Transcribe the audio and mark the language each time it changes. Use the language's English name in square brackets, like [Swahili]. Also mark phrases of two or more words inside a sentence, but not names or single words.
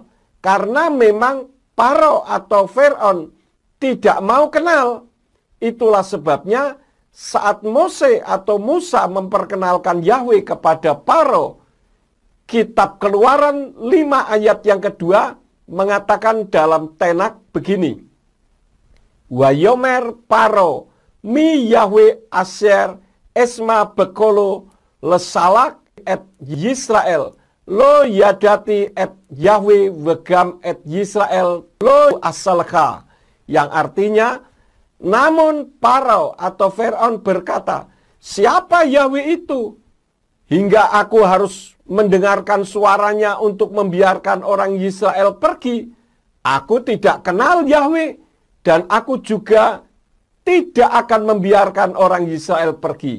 [Indonesian] Karena memang Paro atau Firaun tidak mau kenal. Itulah sebabnya saat Mose atau Musa memperkenalkan Yahweh kepada Paro, kitab Keluaran 5 ayat yang kedua mengatakan dalam Tanakh begini. [Hebrew] ויאמר פרעה מי יהוה אשר אשמע בקולו לשלח את ישראל לא ידעתי את יהוה וגם את ישראל לא אשלח. [Indonesian] Yang artinya, namun Paro atau Firaun berkata, siapa Yahweh itu? Hingga aku harus mendengarkan suaranya untuk membiarkan orang Israel pergi. Aku tidak kenal Yahweh, dan aku juga tidak akan membiarkan orang Israel pergi.